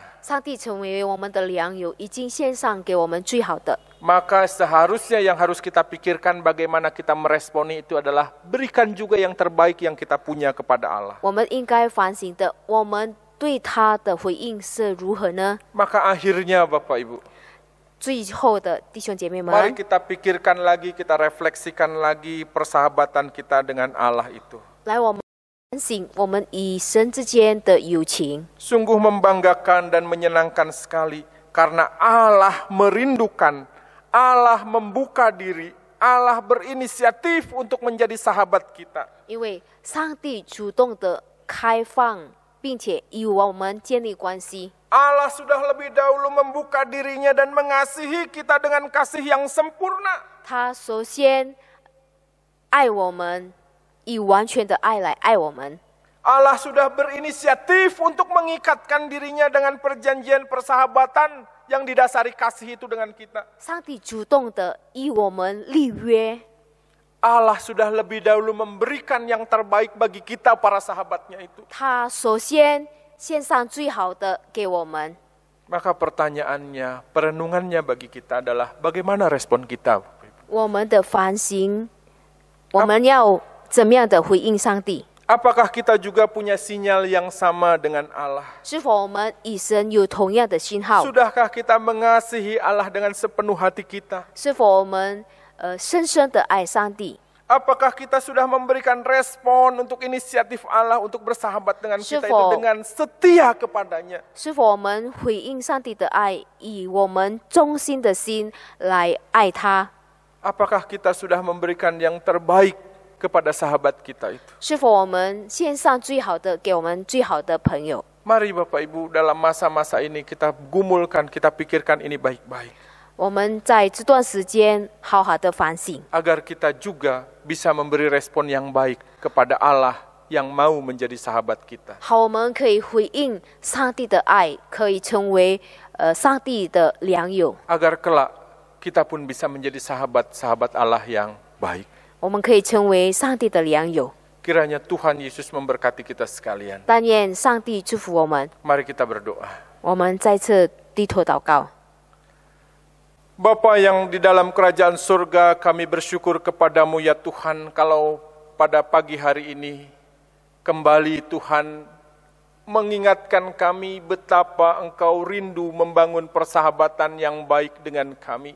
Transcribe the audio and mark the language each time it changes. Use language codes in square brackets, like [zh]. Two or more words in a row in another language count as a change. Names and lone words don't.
[zh] 上帝成为我们的良友，已经献上给我们最好的。 [id] Maka seharusnya yang harus kita pikirkan bagaimana kita meresponi itu adalah berikan juga yang terbaik yang kita punya kepada Allah. [zh] 我们应该反省的，我们对他的回应是如何呢？ [id] Maka akhirnya Bapak Ibu, [zh] 最后的弟兄姐妹们， [id] mari kita pikirkan lagi, kita refleksikan lagi persahabatan kita dengan Allah itu. [zh] 来我们反省我们与神之间的友情。 [id] Sungguh membanggakan dan menyenangkan sekali karena Allah merindukan, Allah membuka diri, Allah berinisiatif untuk menjadi sahabat kita. [zh] 因为上帝主动的开放，并且与我们建立关系。 [id] Allah sudah lebih dahulu membuka dirinya dan mengasihi kita dengan kasih yang sempurna. [zh] 他首先爱我们，以完全的爱来爱我们。 [id] Allah sudah berinisiatif untuk mengikatkan dirinya dengan perjanjian persahabatan yang didasari kasih itu dengan kita. [zh] 上帝主动的与我们立约， [id] Allah sudah lebih dahulu memberikan yang terbaik bagi kita para sahabatnya itu. [zh] 他首先献上最好的给我们。 [id] Maka pertanyaannya, perenungannya bagi kita adalah bagaimana respon kita? [zh] 我们的反省，我们要怎么样的回应上帝？ [id] Apakah kita juga punya sinyal yang sama dengan Allah? [zh] 是否我们与神有同样的信号？ [id] Sudahkah kita mengasihi Allah dengan sepenuh hati kita? [zh] 是否我们深深的爱上帝？ [id] Apakah kita sudah memberikan respon untuk inisiatif Allah untuk bersahabat dengan kita itu dengan setia kepadanya? [zh] 是否我们回应上帝的爱，以我们忠心的心来爱他？ [id] Apakah kita sudah memberikan yang terbaik kepada sahabat kita itu? [zh] 是否我们献上最好的给我们最好的朋友？ [id] Mari Bapak Ibu dalam masa-masa ini kita gumulkan, kita pikirkan ini baik-baik. [zh] 我们在这段时间好好的反省， [id] Agar kita juga bisa memberi respon yang baik kepada Allah yang mau menjadi sahabat kita. [zh] 好，我们可以回应上帝的爱，可以成为上帝的良友。 [id] Agar kelak kita pun bisa menjadi sahabat-sahabat Allah yang baik. [zh] 我们可以成为上帝的良友。 [id] Kiranya Tuhan Yesus memberkati kita sekalian. [zh] 但愿上帝祝福我们。 [id] Mari kita berdoa. [zh] 我们再次低头祷告。 [id] Bapa yang di dalam kerajaan surga, kami bersyukur kepadamu ya Tuhan, kalau pada pagi hari ini kembali Tuhan mengingatkan kami betapa Engkau rindu membangun persahabatan yang baik dengan kami.